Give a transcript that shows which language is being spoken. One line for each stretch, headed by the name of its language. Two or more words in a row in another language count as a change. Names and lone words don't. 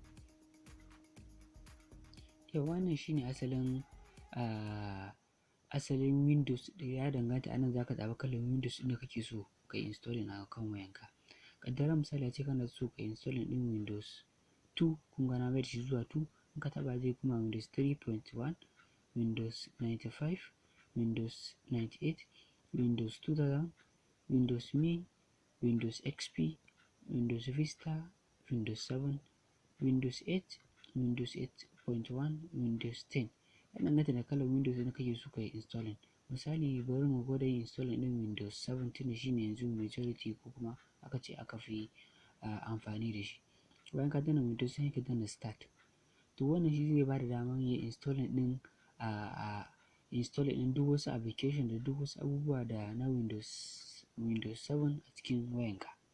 Hausa: Yau wannan shine asalin Windows da ya danganta, anan za ka zaɓi kalan Windows ɗin da kake so ka yi installing a kan wayanka. Kaddara misali ace kana so ka yi installing ɗin Windows 2, kun ga na mai da shi zuwa 2. In ka taɓa zai kuma Windows 3.1, Windows 95, Windows 98, Windows 2000, Windows Me, Windows XP, Windows Vista, Windows 7, Windows 8, Windows 8.1, Windows 10. Ya danganta da kalan Windows da kake so ka yi installing. Misali bari mu gwada yin installing ɗin Windows 7 tunda shine yanzu majority ko kuma aka ce aka fi amfani da shi. Bayan ka danna Windows sai ka danna Start. To wannan shi zai bada damar yin installing ɗin duk wasu application da duk wasu abubuwa da na Windows 7 a cikin wayanka.